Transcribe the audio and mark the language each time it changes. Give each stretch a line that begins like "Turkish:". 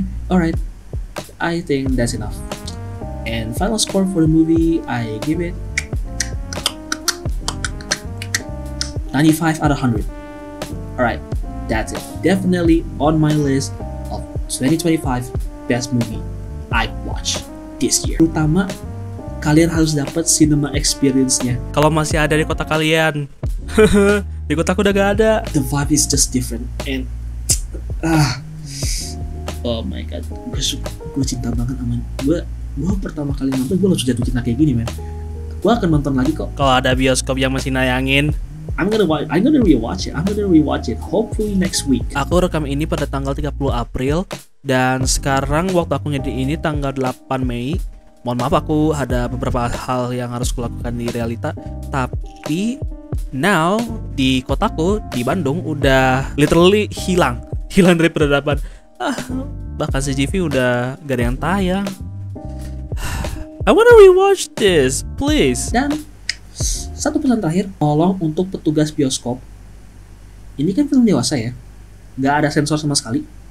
English: Alright, I think that's enough. And final score for the movie, I give it 95 out of 100. Alright, that's it. Definitely on my list of 2025 best movie I watched this year.
Indonesian: Terutama kalian harus dapat cinema experience-nya. Kalau masih ada di kota kalian. Di kotaku udah gak ada.
English: The vibe is just different and oh my god,
Indonesian: gue cinta banget sama gue pertama kali nonton gue langsung jatuh cinta kayak gini, man. Gue akan nonton lagi kok. Kalau ada bioskop yang masih nayangin,
English: I'm gonna rewatch it. Hopefully next week.
Indonesian: Aku rekam ini pada tanggal 30 April dan sekarang waktu aku ngedit ini tanggal 8 Mei. Mohon maaf, aku ada beberapa hal yang harus kulakukan di realita. Tapi now di kotaku di Bandung udah literally hilang dari peradaban. Bahkan CGV udah gak ada yang tayang.
English: I wanna rewatch this, please.
Indonesian: Dan satu pesan terakhir, tolong untuk petugas bioskop, ini kan film dewasa ya, gak ada sensor sama sekali.